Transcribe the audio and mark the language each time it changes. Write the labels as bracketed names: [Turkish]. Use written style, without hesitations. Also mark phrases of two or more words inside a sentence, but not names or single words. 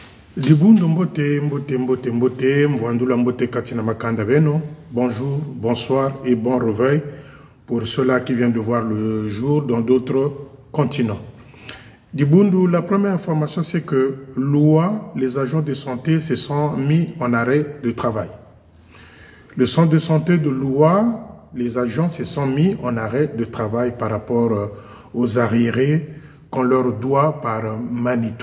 [Kongo] Dibundo mbote, mbote, mbote, mbote, mwandula mbote katina makanda beno. [French] Bonjour, bonsoir et bon réveil pour ceux-là qui viennent de voir le jour dans d'autres continents. Dibundo, la première information c'est que l'OUA, les agents de santé se sont mis en arrêt de travail. Le centre de santé de l'OUA, les agents se sont mis en arrêt de travail par rapport aux arriérés qu'on leur doit par Manitou.